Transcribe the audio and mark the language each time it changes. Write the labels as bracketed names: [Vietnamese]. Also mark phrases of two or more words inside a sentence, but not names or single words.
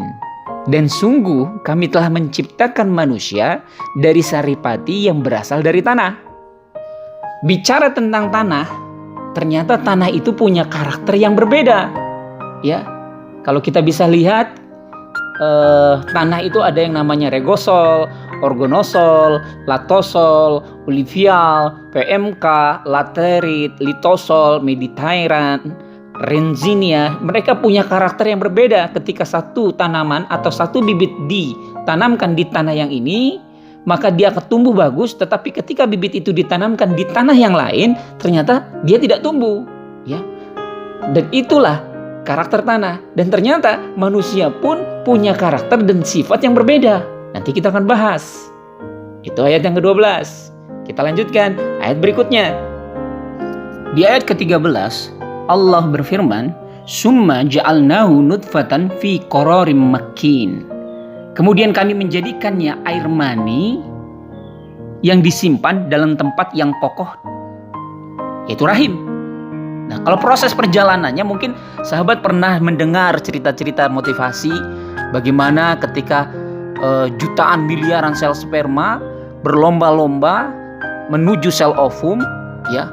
[Indonesian] Dan sungguh kami telah menciptakan manusia dari saripati yang berasal dari tanah. Bicara tentang tanah, ternyata tanah itu punya karakter yang berbeda. Ya, kalau kita bisa lihat, tanah itu ada yang namanya regosol, orgonosol, latosol, olivial, PMK, laterit, litosol, mediterranean, renzinia. Mereka punya karakter yang berbeda. Ketika satu tanaman atau satu bibit ditanamkan di tanah yang ini, maka dia akan tumbuh bagus. Tetapi ketika bibit itu ditanamkan di tanah yang lain, ternyata dia tidak tumbuh, ya. Dan itulah karakter tanah. Dan ternyata manusia pun punya karakter dan sifat yang berbeda. Nanti kita akan bahas. Itu ayat yang ke-12. Kita lanjutkan ayat berikutnya. Di ayat ke-13 Allah berfirman, [Arabic] "ثم جعلناه نطفة في قرار مكين." [Indonesian] Kemudian kami menjadikannya air mani yang disimpan dalam tempat yang kokoh, yaitu rahim. Nah, kalau proses perjalanannya mungkin sahabat pernah mendengar cerita-cerita motivasi bagaimana ketika jutaan miliaran sel sperma berlomba-lomba menuju sel ovum, ya.